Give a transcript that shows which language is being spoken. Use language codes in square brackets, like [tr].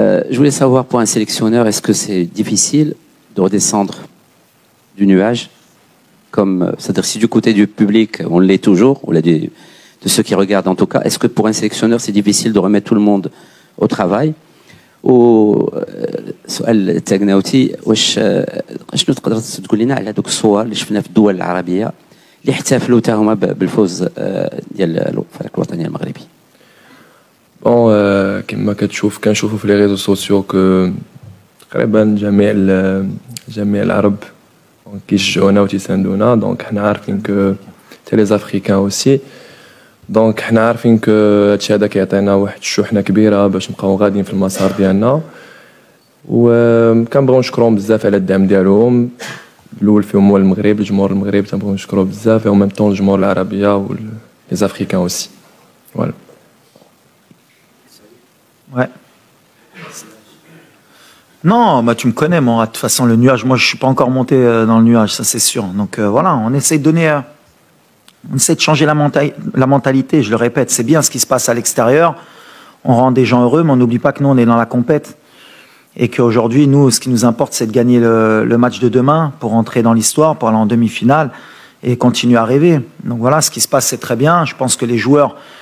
[fr] Je voulais savoir pour un sélectionneur, est-ce que c'est difficile de redescendre du nuage, c'est-à-dire si du côté du public on l'est toujours, ou de ceux qui regardent en tout cas, est-ce que pour un sélectionneur c'est difficile de remettre tout le monde au travail? [ar] وسؤال التاغناوتي شنو تقدر تقول لنا على هذوك الصور اللي شفنا في الدول العربيه اللي احتفلوا حتى هما بالفوز ديال الفريق الوطني المغربي؟ بون كما كنشوفوا في [fr] لي ريزو سوسيو [ar] كو تقريبا جميع العرب كيشجعونا وتيساندونا دونك حنا عارفين كو حتى [fr] لي زافريكان اوسي [ar] دونك حنا عارفين كو هادشي هذا كيعطينا واحد الشحنه كبيره باش نبقاو غاديين في المسار ديالنا وكنبغيو نشكرهم بزاف على الدعم ديالهم الاول فيهم هو المغرب الجمهور المغربي تنبغيو نشكروه بزاف و [fr] ميم طون [ar] الجمهور العربيه و لي زافريكان اوسي [fr] فوالا. Ouais. Non, tu me connais, moi. De toute façon, le nuage, moi, je suis pas encore monté dans le nuage, ça c'est sûr. Donc voilà, on essaie de donner, on essaie de changer la mentalité. Je le répète, c'est bien ce qui se passe à l'extérieur. On rend des gens heureux, mais on n'oublie pas que nous, on est dans la compète et qu'aujourd'hui, nous, ce qui nous importe, c'est de gagner le match de demain pour entrer dans l'histoire, pour aller en demi-finale et continuer à rêver. Donc voilà, ce qui se passe, c'est très bien. Je pense que les joueurs